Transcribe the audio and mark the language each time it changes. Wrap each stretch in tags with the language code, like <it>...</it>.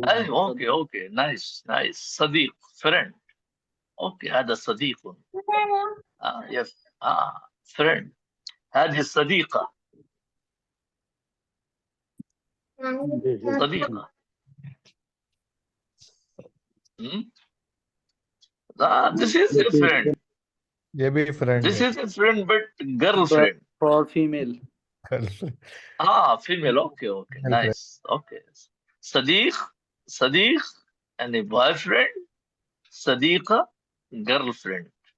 <en>Okay. Nice. صديق. Friend. Okay.</en> <ar>هذا صديق.</ar> <en>Yes. Friend.</en> <ar>هذه الصديقة. صديقة.</ar> <en>This is a friend.</en> <hi>ये भी friend</hi> <en>This</en> <hi>है.</hi> <en>is a friend, but girlfriend. For female. Girlfriend. Female. Okay. Nice. Okay. صديق and a boyfriend.</en> <ar>صديقة, girlfriend.</ar>